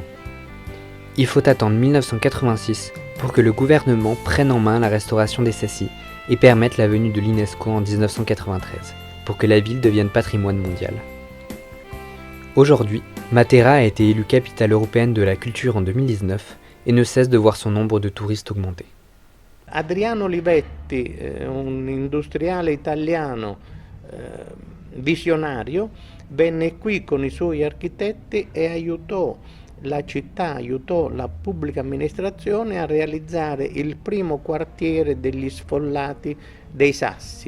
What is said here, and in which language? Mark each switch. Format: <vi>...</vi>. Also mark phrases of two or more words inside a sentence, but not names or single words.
<fr>Il faut attendre 1986 pour que le gouvernement prenne en main la restauration des Sassi et permette la venue de l'UNESCO en 1993, pour que la ville devienne patrimoine mondial. Aujourd'hui, Matera a été élue capitale européenne de la culture en 2019 et ne cesse de voir son nombre de touristes augmenter.</fr> <it>Adriano Olivetti, un industriale italiano visionario, venne qui con i suoi architetti e aiutò la città, aiutò la pubblica amministrazione a realizzare il primo quartiere degli sfollati dei Sassi.</it>